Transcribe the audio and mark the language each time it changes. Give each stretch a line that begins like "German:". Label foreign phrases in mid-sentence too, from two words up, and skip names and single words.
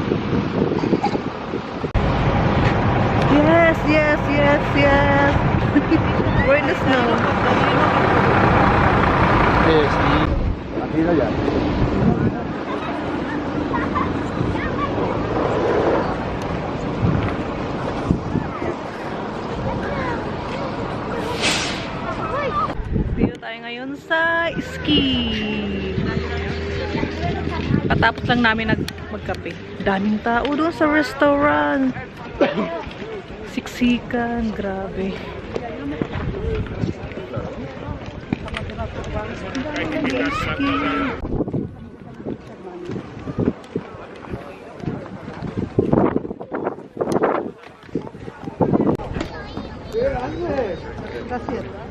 English: Yes. We're in the snow. Yes.
Spanish: Aquí y allá.
Filipino: Dito tayo ngayon sa ski. Patapos lang namin magkape. Daming tao doon sa restaurant. Siksikan, grabe. Ski.
Spanish: Gracias.